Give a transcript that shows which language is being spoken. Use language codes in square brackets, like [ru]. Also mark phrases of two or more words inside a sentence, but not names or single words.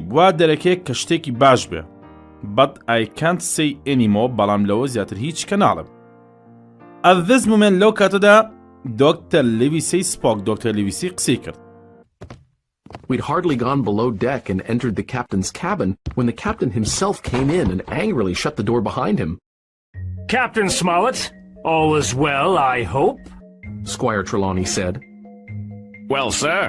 [ckb] وا دەرەکەی کە شتێکی باش بێ. [en] But I can't say anymore. [ckb] بەڵام لەوە زیاتر هیچ کە ناڵم. [en] At this moment [ckb] لەو کاتەدا [en] Dr. Livesey spoke. Dr. Livesey [ckb] قسەی کرد. [en] We'd hardly gone below deck and entered the captain's cabin when the captain himself came in and angrily shut the door behind him. Captain Smollett, all is well, I hope? Squire Trelawney said. Well, sir,